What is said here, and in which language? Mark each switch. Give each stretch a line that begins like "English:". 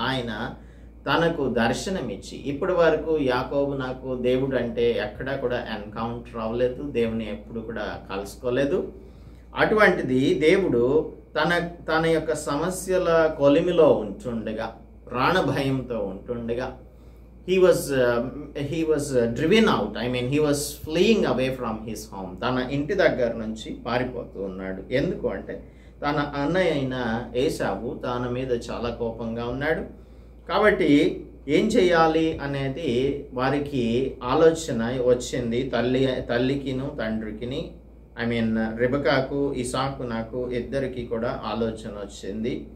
Telugu: ఆయన తనకు దర్శనమిచ్చి, ఇప్పటి వరకు యాకోబు నాకు దేవుడు అంటే ఎక్కడా కూడా ఎన్కౌంటర్ అవ్వలేదు, దేవుని ఎప్పుడు కూడా కలుసుకోలేదు. అటువంటిది దేవుడు తన యొక్క సమస్యల కొలిమిలో ఉంటుండగా, ప్రాణభయంతో ఉంటుండగా,
English: he was driven out. I mean, he was fleeing away from his home.
Telugu: తన ఇంటి దగ్గర నుంచి పారిపోతూ ఉన్నాడు. ఎందుకు అంటే తన అన్నయ్య అయిన ఏశావు తన మీద చాలా కోపంగా ఉన్నాడు. కాబట్టి ఏం చేయాలి అనేది వారికి ఆలోచన వచ్చింది. తల్లికిను తండ్రికిని, ఐ మీన్ రెబెకాకు ఇసాకు నాకు ఇద్దరికి కూడా ఆలోచన వచ్చింది.